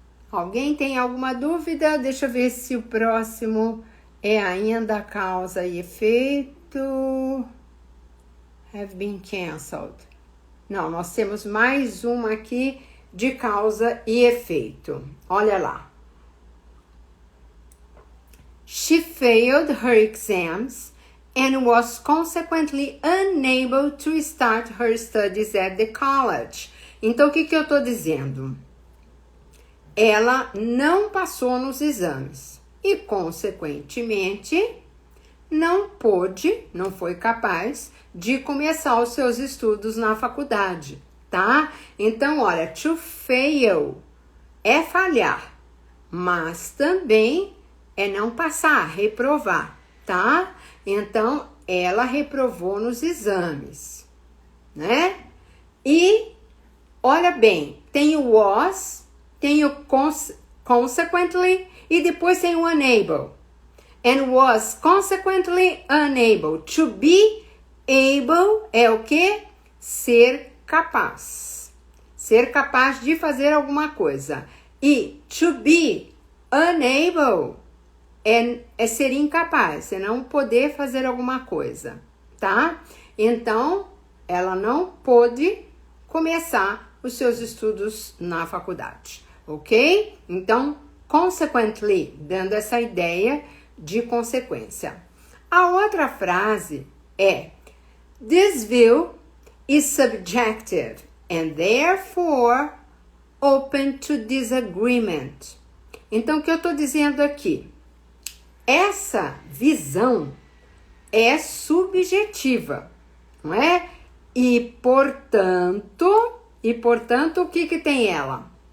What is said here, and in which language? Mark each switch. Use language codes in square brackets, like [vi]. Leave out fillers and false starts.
[pt] Alguém tem alguma dúvida? Deixa eu ver se o próximo é ainda causa e efeito. [en] Have been canceled. [pt] Não, nós temos mais uma aqui de causa e efeito. Olha lá. [en] She failed her exams and was consequently unable to start her studies at the college. [pt] Então, o que eu estou dizendo? Ela não passou nos exames e, consequentemente, não foi capaz de começar os seus estudos na faculdade, tá? Então, olha, to fail é falhar, mas também é não passar, reprovar, tá? Então, ela reprovou nos exames, né? E, olha bem, tem o was, tem o consequently e depois tem o unable. [en] And was consequently unable. To be able [pt] é o quê? Ser capaz. Ser capaz de fazer alguma coisa. E to be unable é ser incapaz, é não poder fazer alguma coisa, tá? Então, ela não pôde começar os seus estudos na faculdade, ok? Então, consequently, dando essa ideia de consequência. A outra frase é: [en] this view is subjective and therefore open to disagreement. [pt] Então, o que eu estou dizendo aqui? Essa visão é subjetiva, não é? E, portanto, o que tem ela?